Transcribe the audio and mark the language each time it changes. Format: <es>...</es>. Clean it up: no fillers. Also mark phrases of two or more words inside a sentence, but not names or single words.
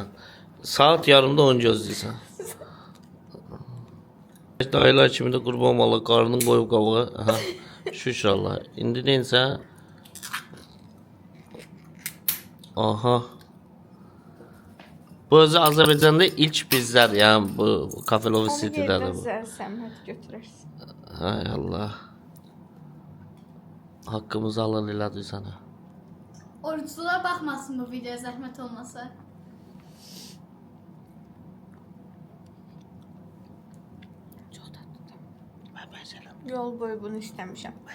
<az>Saat yarımda onu gözləyirsən. Dayılar kimi də qurban valla qarnın qoyub qabağa. Aha. Şükür Allah. İndi neysə. Aha. Bu özü Azərbaycanda ilk bizlər yəni bu Cafe Love City'dədir bu. Səmət götürərsən. Hay Allah.</az> <tr>Hakkımızı alan elədir sana. Oruçluğa bakmasın bu videoya zahmet olmasa.</tr> <az>Yol boyu bunu istəmişəm.</az>